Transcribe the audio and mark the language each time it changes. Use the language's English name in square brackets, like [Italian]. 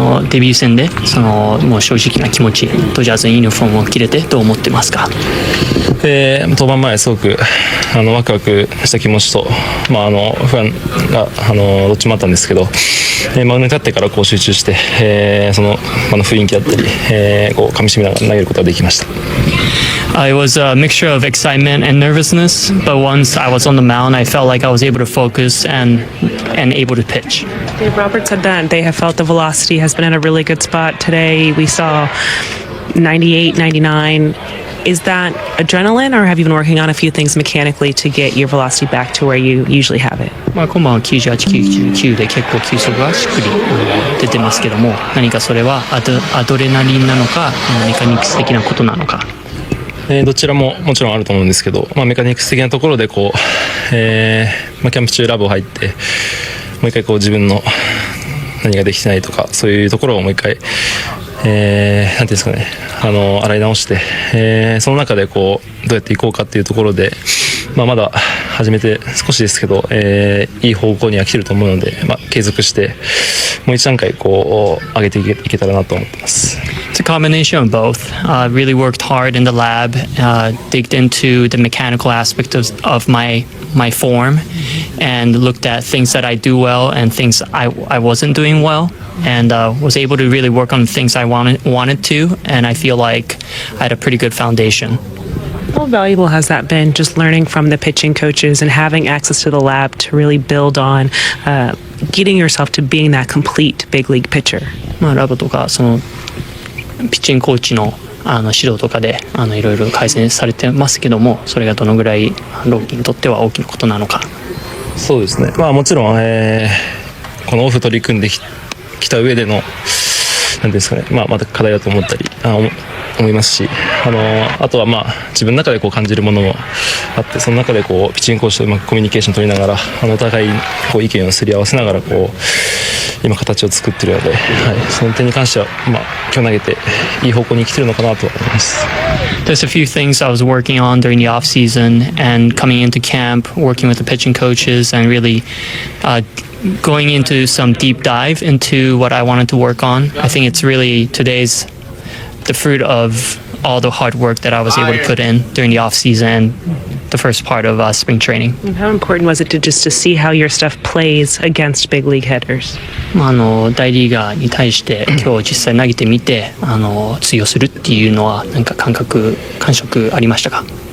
[Japanese] デビュー戦でもう正直な気持ち、ドジャースのユニフォームを着れてどう思ってますか？登板前すごくワクワクした気持ちと、不安がどっちもあったんですけど、マウンドに立ってから集中して、その雰囲気だったり、噛み締めながら投げることができました。 [English] It was a mixture of excitement and nervousness, but once I was on the mound, I felt like I was able to focus and able to pitch. Dave Roberts said that they have felt the velocity has been in a really good spot today. We saw 98, 99. Is that adrenaline, or have you been working on a few things mechanically to get your velocity back to where you usually have it? [Japanese] 今晩は98、99で結構球速がしっくり出てますけども、何かそれはアドレナリンなのか、メカニクス的なことなのか。どちらももちろんあると思うんですけど、メカニクス的なところでキャンプ中ラボ入ってもう一回自分の何ができてないとかそういうところをもう一回なんていうんですかね洗い直して、その中でどうやっていこうかっていうところで、まだ始めて少しですけど、いい方向には来てると思うので、継続してもう一段階上げていけたらなと思ってます。 [English] It's a combination of both. Really worked hard in the lab, digged into the mechanical aspect of my form, and looked at things that I do well and things I wasn't doing well, and was able to really work on things I wanted to, and I feel like I had a pretty good foundation. How valuable has that been, just learning from the pitching coaches and having access to the lab to really build on getting yourself to being that complete big league pitcher? [Japanese] ラボとかピッチングコーチの指導とかでいろいろ改善されてますけども、それがどのぐらいローキーにとっては大きなことなのか。そうですね。もちろん、このオフ取り組んできた上でのなんですかね、また課題だと思ったり思いますし、あとは自分の中で感じるものもあって、その中でピッチングコーチとうまくコミュニケーション取りながらお互い意見をすり合わせながら今形を作っているので、その点に関しては今日投げていい方向に来てるのかなと思います。 [English] There's a few things I was working on during the off season and coming into camp, working with the pitching coaches and really going into some deep dive into what I wanted to work on. I think it's really today's the fruit of all the hard work that I was able to put in during the off season, the first part of spring training. And how important was it to see how your stuff plays against big league hitters? [Japanese] 大リーガーに対して今日実際投げてみて通用するっていうのはなんか感触ありましたか？